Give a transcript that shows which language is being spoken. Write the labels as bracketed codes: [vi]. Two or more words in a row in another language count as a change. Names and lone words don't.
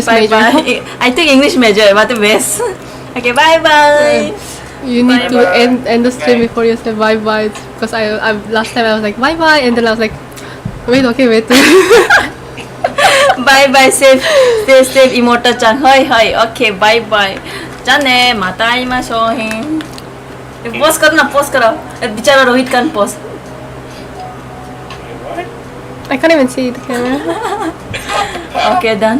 [en] Bye. I think English major. What the best. Okay, bye. you need to Bye-bye. end the stream before you say bye bye. Because I last time I was like bye bye, and then I was like, wait. Bye. Stay safe, Imoto-chan. Hi. Okay, bye. [ja] じゃあね、また会いましょう。 [hi] ポーズ करो ना. बेचारा रोहित का पोस्ट. [en] I can't even see the camera. Okay, done.